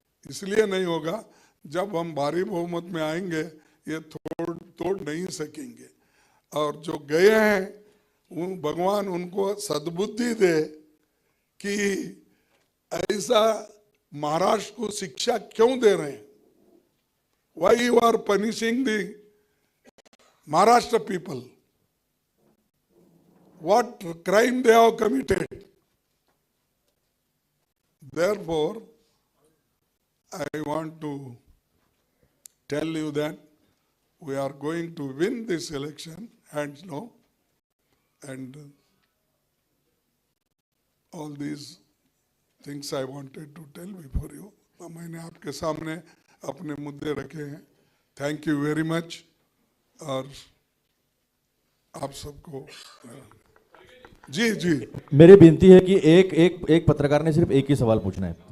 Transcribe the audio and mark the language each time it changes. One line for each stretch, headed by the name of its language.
Hindi: इसलिए नहीं होगा, जब हम भारी बहुमत में आएंगे ये तोड़ नहीं सकेंगे। और जो गए हैं उन भगवान उनको सद्बुद्धि दे कि ऐसा महाराष्ट्र को शिक्षा क्यों दे रहे हैं।
English: Why you are punishing the Maharashtra people? What crime they have committed? Therefore, I want to tell you that we are going to win this election, hands down, and all these things I wanted to tell before you.
Hindi: मैंने आपके सामने अपने मुद्दे रखे हैं।
English: Thank you very much.
Hindi: और आप सबको जी जी मेरी विनती है कि एक पत्रकार ने सिर्फ एक ही सवाल पूछना है।